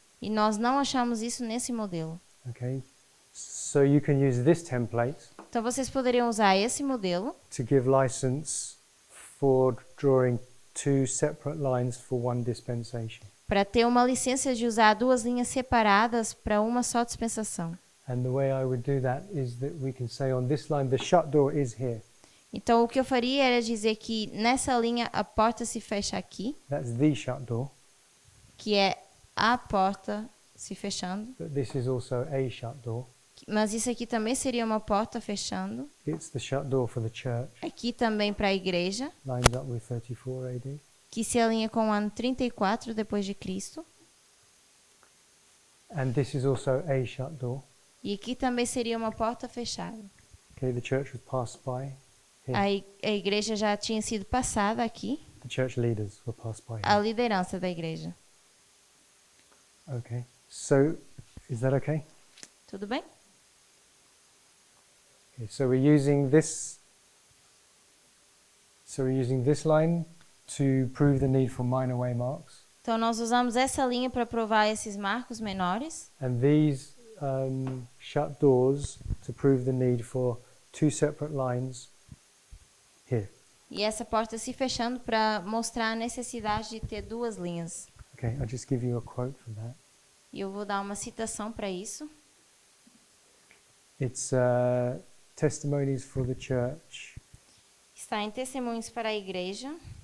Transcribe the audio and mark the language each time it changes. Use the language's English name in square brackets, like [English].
[Portuguese] E nós não achamos isso nesse modelo. [English] Okay. So you can use this template [Portuguese] Então vocês poderiam usar esse modelo [English] to give license for drawing two separate lines for one dispensation. [Portuguese] para ter uma licença de usar duas linhas separadas para uma só dispensação. [English] And the way I would do that is that we can say on this line, the shut door is here. [Portuguese] Então o que eu faria era dizer que nessa linha a porta se fecha aqui, [English] That's the shut door, [Portuguese] que é a porta se fechando, [English] but this is also a shut door. [Portuguese] mas isso aqui também seria uma porta fechando. [English] It's the shut door for the church, [Portuguese] Aqui também para a igreja, [English] lines up with 34 AD. [Portuguese] que se alinha com o ano 34 depois de Cristo. [English] And this is also a shut door. [Portuguese] E aqui também seria uma porta fechada. [English] Okay, the church was passed by here. [Portuguese] A igreja já tinha sido passada aqui, [English] The church leaders were passed by [Portuguese] a [English] here. [Portuguese] liderança da igreja. [English] Okay, so is that okay? [Portuguese] Tudo bem? [English] Okay, so we're using this. So we're using this line to prove the need for minor waymarks, [Portuguese] Então nós usamos essa linha para provar esses marcos menores [English] and these shut doors to prove the need for two separate lines here. [Portuguese] e essa porta se fechando para mostrar a necessidade de ter duas linhas. [English] Okay, I'll just give you a quote for that. [Portuguese] E eu vou dar uma citação para isso. [English] It's Testimonies for the Church, [Portuguese] Está em Testemunhos para a Igreja,